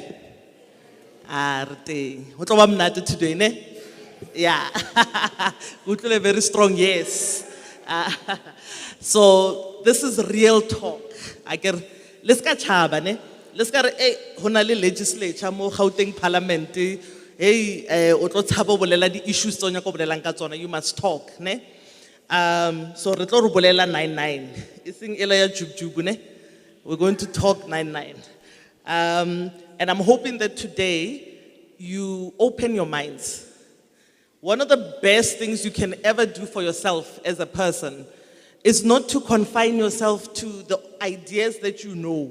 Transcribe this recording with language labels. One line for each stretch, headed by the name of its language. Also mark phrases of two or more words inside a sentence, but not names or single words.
Southern Sotho: Re teng. Ho tlo ba monate today, ne?
English: Yeah. Utlwile very strong, yes. So this is real talk.
Southern Sotho: Let's ka chaba, ne? Let's ka re ho na le legislature mo Gauteng parliament. Hey, o tlo tshaba bolela di issues tse o nyaka go bolelang ka tsona.
English: You must talk,
Southern Sotho: ne? So re tlo re bolela 99. Iseng ela ya jubjubu, ne?
English: We're going to talk 99. And I'm hoping that today you open your minds. One of the best things you can ever do for yourself as a person is not to confine yourself to the ideas that you know.